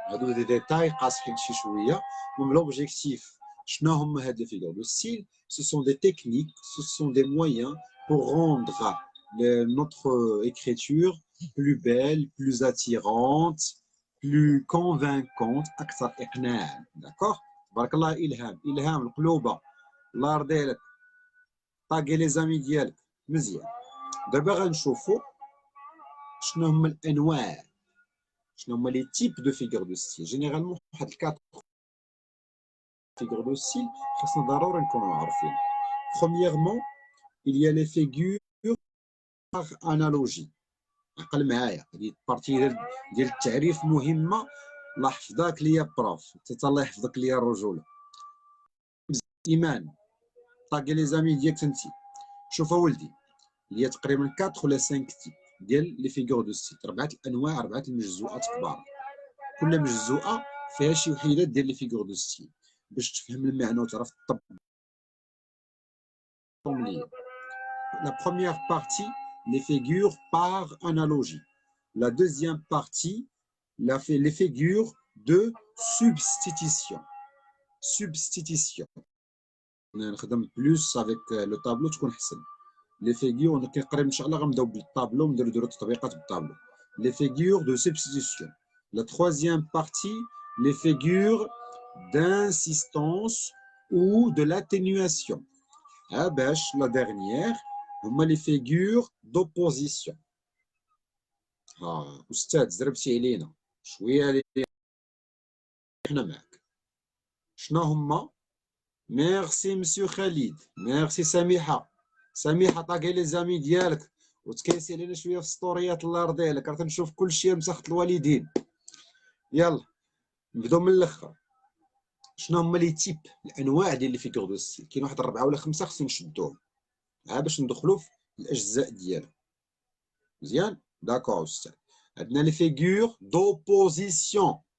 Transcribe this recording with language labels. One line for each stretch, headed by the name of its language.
Arabic: هادو
French: des détails
Arabic: قاصحين شي شويه.
French: Donc l'objectif
Arabic: شنو هما هاد
French: les figures de style? Ce sont des techniques, ce sont des moyens pour rendre notre écriture plus belle, plus attirante, plus convaincante,
Arabic: أكثر إقناع.
French: D'accord?
Arabic: تبارك الله إلهام القلوبة. الله يرضي عليك. طاقي لي زامي ديالك مزيان. دابا غنشوفو شنو هما الأنواع. شنو هما لي تيب دو فيغور دو ستيل. جينيرالمون واحد الكاتر figures de style, خاصنا ضروري نكونوا عارفين.
French: Premièrement, il y a les figures par analogie.
Arabic: عقل معايا هذه البارتي ديال التعريف مهمه. الله يحفظك ليا بروف. حتى الله يحفظك ليا الرجوله. ايمان طاقي لي زامي ديالك انتي. شوف ولدي هي تقريبا 4 ولا 5 تيب ديال لي فيغور دو ستيل. 4 الانواع 4 المجزوءات كبار. كل مجزوءه فيها شي وحيدات ديال لي فيغور دو ستيل باش تفهم المعنى وتعرف تطبق.
French: La première partie, les figures par analogie. La deuxième partie, les figures de substitution. Substitution.
Arabic: نخدم
French: plus avec le tableau
Arabic: تكون حسن.
French: Les figures
Arabic: كنقرب ان شاء الله غنبداو بالطابلو ونديرو التطبيقات بالطابلو.
French: Les figures de substitution. La troisième partie, les figures d'insistance ou de l'atténuation. باش la dernière, هما les figures d'opposition.
Arabic: أستاذ زربتي علينا شوية. حنا معك. شنو هما؟ ميرسي مسيو خالد. ميرسي سميحة. سميحة طاقي لي زامي ديالك وتكيسي علينا شوية في السطوريات. الله يرضي عليك راه تنشوف كلشي مسخط الوالدين. يلا نبداو من الآخر. شنو هما لي تيب الأنواع ديال لي فيغور دو ستيل؟ كاين واحد 4 ولا 5 خصنا نشدوهم باش ندخلو في الأجزاء ديالهم. مزيان؟ داكور أستاذ.
French: عندنا les figures d'opposition.